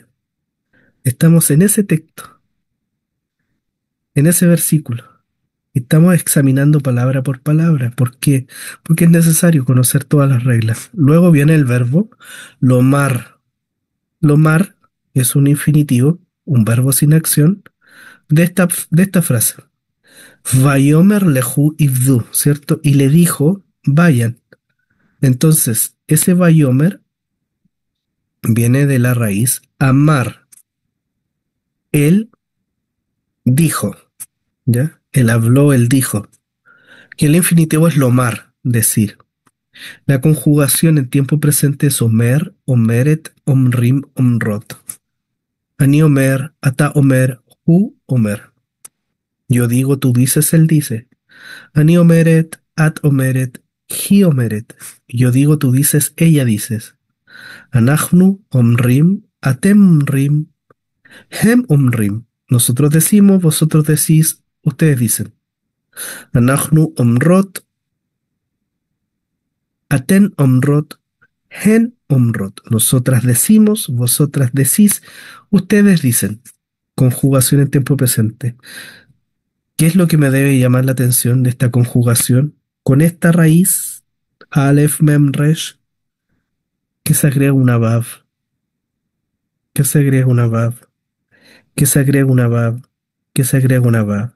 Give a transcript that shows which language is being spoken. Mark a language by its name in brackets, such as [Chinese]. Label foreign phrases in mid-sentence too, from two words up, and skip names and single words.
[Spanish] Estamos en ese texto, en ese versículo. Estamos examinando palabra por palabra. ¿Por qué? Porque es necesario conocer todas las reglas. Luego viene el verbo lomar. Lomar es un infinitivo, un verbo sin acción de esta frase. [Hebrew] ויאמר לכו עבדו, ¿cierto? [Spanish] Y le dijo, vayan. Entonces, ese vayomer viene de la raíz amar. Él dijo, ¿ya? Él habló, él dijo. Y el infinitivo es lomar, decir. La conjugación en tiempo presente es [Hebrew] אומר, אומרת, אומרים, אומרות. אני אומר, אתה אומר, הוא אומר. [Spanish] Yo digo, tú dices, él dice. [Hebrew] אני אומרת, את אומרת, היא אומרת. [Spanish] Yo digo, tú dices, ella dices. [Hebrew] אנחנו אומרים, אתם אומרים, הם אומרים. [Spanish] Nosotros decimos, vosotros decís, ustedes dicen. [Hebrew] אנחנו אומרות, אתן אומרות, הן אומרות. [Spanish] Nosotras decimos, vosotras decís, ustedes dicen. Conjugación en tiempo presente. ¿Qué es lo que me debe llamar la atención de esta conjugación? Con esta raíz, [Hebrew] אלף מם ריש, [Spanish] que se agrega una Vav, que se agrega una Vav, que se agrega una Vav, que se agrega una Vav.